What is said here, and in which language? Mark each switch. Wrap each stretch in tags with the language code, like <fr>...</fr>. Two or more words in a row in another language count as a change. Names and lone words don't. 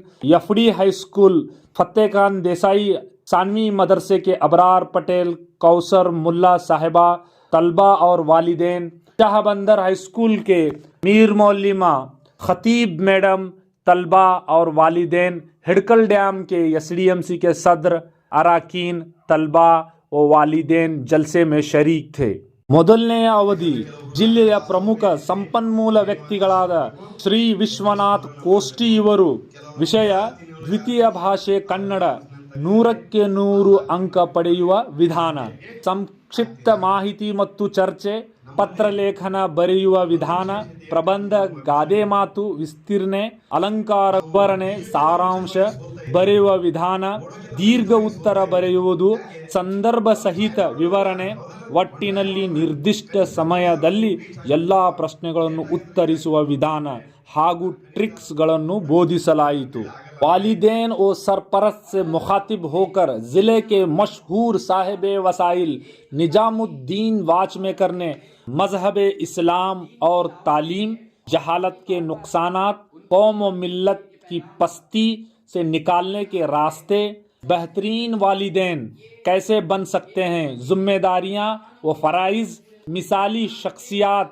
<ur>یفڑی ہائی اسکول، فتح خان دیسائی ثانوی مدرسے کے ابرار پٹیل، کوثر ملا صاحبہ، طلبہ اور والدین، شاہ بندر ہائی اسکول کے میر معلمہ، خطیب میڈم، طلبہ اور والدین، ہڈکل ڈیم کے SDMC کے صدر، اراکین، طلبہ و والدین جلسے میں شریک تھے۔</ur> <kn>ಮೊದಲನೆಯ ಅವಧಿ ಜಿಲ್ಲೆಯ ಪ್ರಮುಖ ಸಂಪನ್ಮೂಲ ವ್ಯಕ್ತಿಗಳಾದ ಶ್ರೀ ವಿಶ್ವನಾಥ್ ಕೋಷ್ಟಿ ಇವರು ವಿಷಯ ದ್ವಿತೀಯ ಭಾಷೆ ಕನ್ನಡ 100ಕ್ಕೆ 100 ಅಂಕ ಪಡೆಯುವ ವಿಧಾನ, ಸಂಕ್ಷಿಪ್ತ ಮಾಹಿತಿ ಮತ್ತು ಚರ್ಚೆ, ಪತ್ರಲೇಖನ ಬರೆಯುವ ವಿಧಾನ, ಪ್ರಬಂಧ ಗಾದೆ ಮಾತು ವಿಸ್ತೀರ್ಣೆ, ಅಲಂಕಾರ ವಿವರಣೆ, ಸಾರಾಂಶ ಬರೆಯುವ ವಿಧಾನ, ದೀರ್ಘ ಉತ್ತರ ಬರೆಯುವುದು, ಸಂದರ್ಭ ಸಹಿತ ವಿವರಣೆ, ಒಟ್ಟಿನಲ್ಲಿ ನಿರ್ದಿಷ್ಟ ಸಮಯದಲ್ಲಿ ಎಲ್ಲ ಪ್ರಶ್ನೆಗಳನ್ನು ಉತ್ತರಿಸುವ ವಿಧಾನ ಹಾಗೂ ಟ್ರಿಕ್ಸ್ಗಳನ್ನು ಬೋಧಿಸಲಾಯಿತು.</kn> <ur>والدین اور سرپرست سے مخاطب ہو کر ضلعے کے مشہور صاحب وسائل نظام الدین واچ میکر نے مذہب اسلام اور تعلیم، جہالت کے نقصانات، قوم و ملت کی پستی سے نکالنے کے راستے، بہترین والدین کیسے بن سکتے ہیں، ذمہ داریاں و فرائض، مثالی شخصیات,</ur>